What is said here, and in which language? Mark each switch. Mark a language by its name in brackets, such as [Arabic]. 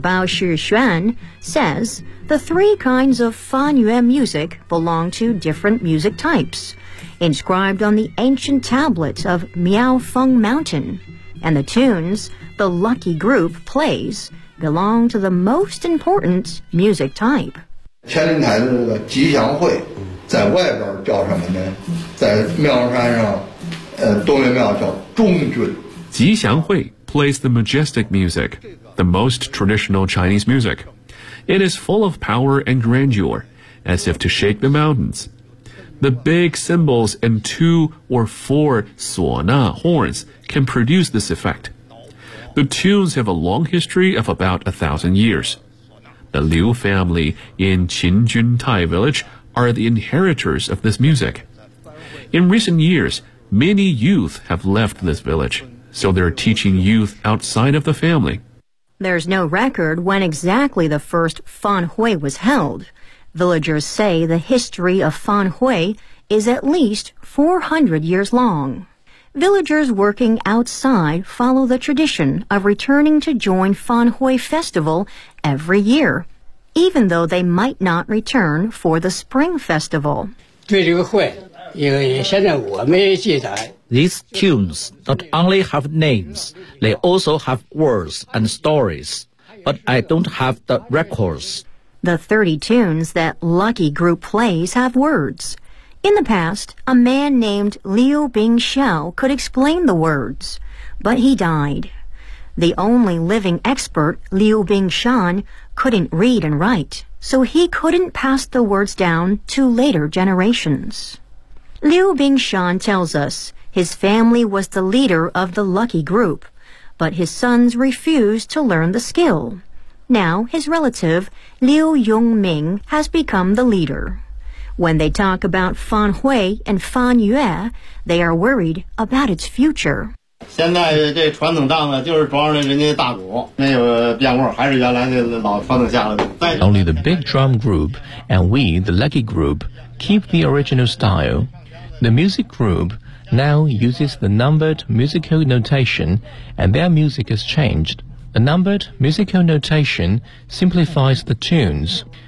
[English] Bao Shixuan says the three kinds of Fan Yue music belong to different music types. Inscribed on the ancient tablet of Miao Feng Mountain, and the tunes the lucky group plays belong to the most important music type. [Chinese] 天灵台的这个吉祥会在外边叫什么呢？在庙山上，东岳庙叫中军。 [English] 吉祥会 plays the majestic music, the most traditional Chinese music. It is full of power and grandeur, as if to shake the mountains. The big cymbals and two or four 唢呐 horns can produce this effect. The tunes have a long history of about 1,000 years. The Liu family in Qin Jun Tai village are the inheritors of this music. In recent years, many youth have left this village, so they're teaching youth outside of the family. There's no record when exactly the first Fan Hui was held. Villagers say the history of Fan Hui is at least 400 years long. Villagers working outside follow the tradition of returning to join Fan Hui festival every year, even though they might not return for the spring festival. [Chinese] 对这个会因为现在我没记载。 [English] These tunes not only have names, they also have words and stories, but I don't have the records. The 30 tunes that Lucky Group plays have words. In the past, a man named Liu Bingxiao could explain the words, but he died. The only living expert, Liu Bingxian, couldn't read and write, so he couldn't pass the words down to later generations. Liu Bingxian tells us, his family was the leader of the Lucky Group, but his sons refused to learn the skill. Now, his relative, Liu Yongming, has become the leader. When they talk about Fan Hui and Fan Yue, they are worried about its future. [Chinese] 现在这传统档子就是装着人家大鼓，没有变过，还是原来的老传统下来的。 [English] Only the big drum group and we, the Lucky Group, keep the original style. The music group... now uses the numbered musical notation and their music has changed. The numbered musical notation simplifies the tunes.